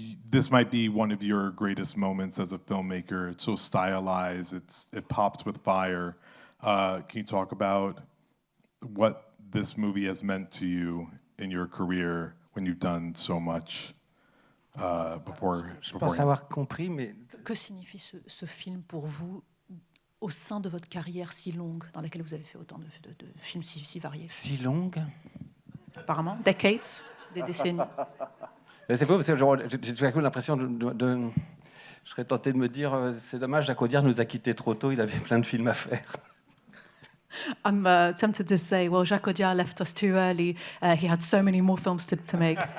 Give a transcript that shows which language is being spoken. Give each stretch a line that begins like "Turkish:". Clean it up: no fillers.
English: This might be one of your greatest moments as a filmmaker. It's so stylized, it pops with fire. Can you talk about what this movie has meant to you in your career when you've done so much before?
French: Je pense avoir compris, mais Que signifie ce film pour vous au sein de votre carrière si longue, dans laquelle vous avez fait autant de films si variés? Si longue? Apparemment, decades, des décennies. Mais c'est faux, parce que j'ai tout à coup l'impression je serais tenté de me dire, c'est dommage, Jacques Audiard nous a quittés trop tôt, il avait plein de films à faire.
English: I'm tempted to say, well, Jacques Audiard left us too early. He had so many more films to make.